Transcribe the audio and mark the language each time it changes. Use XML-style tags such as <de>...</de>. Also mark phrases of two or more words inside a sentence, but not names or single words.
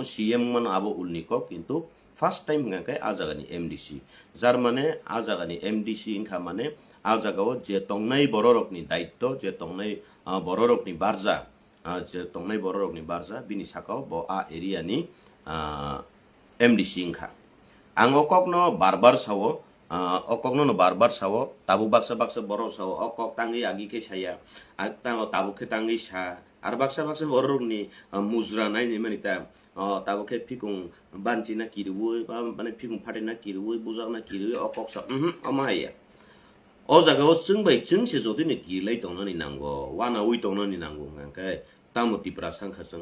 <trp>सीएममानो आबो उलनिको किन्तु</trp> <en>first time</en> <trp>गांखाय आजागानि एमडीसी जार माने आजागानि एमडीसी इंखा माने आजागाव जे तंनाय बररकनि दायित्व जे तंनाय बररकनि बारजा बिनि साकाव बो आ एरियानि MDC ingkha ang okokno barbar sawo okokno no barbar sawo tabu baksa borok sawo okok tangi agi ke saya tang tabu ke tangi sa ar baksa borok ni muzra nai ni manita tabu ke pikung banci na kiruwe mane pikung phate na kiruwe bujak na kiruwe okok sa amaya o jaga o jengbai jengse jodi ni kilai tongno ni nango wana ui tongno ni nango ngkai tamu tipra sangkha</trp>